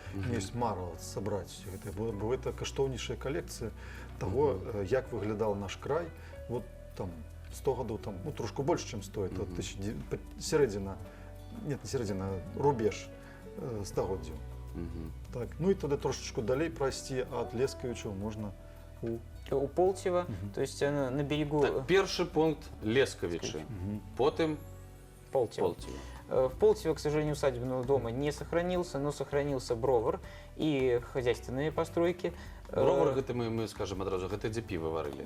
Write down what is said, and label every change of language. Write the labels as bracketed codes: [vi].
[be] Мне ёсць мара сабраць гэта, бо гэта каштоўнейшая калекцыя таго, як выглядаў наш край. Вот там 100 гадоў, там, трошку больш, чым 100, это сярэдзіна, не сярэдзіна, рубеж стагоддзяў. Так, ну і туды трошечку далей прайсці ад Лескавічаў можна [ru] у Полтева, то есть она на берегу... [be] Так, першы пункт Лескавічы, потым Полтева. [ru] В Полтеве, к сожалению, усадебного дома не сохранился, но сохранился бровар и хозяйственные постройки. Бровар, это мы скажем одразу, это где пиво варили.